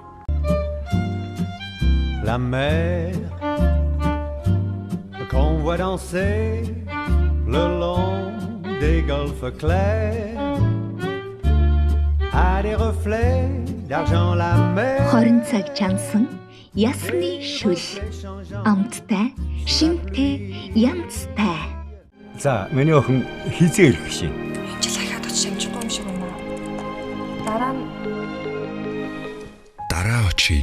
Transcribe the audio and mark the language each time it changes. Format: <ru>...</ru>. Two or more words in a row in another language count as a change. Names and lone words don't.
<fr>La mer qu'on voit danser le long des golfes clairs a des reflets d'argent la mer.</fr> <mn>Хорин цаг чансан ясны шүл. Амттай, шимтэй, янзтай. За, миний охин хизээ ирэх шин. Энэ жил ахаад очиж амжихгүй юм шиг байна. Дараа очие.</mn>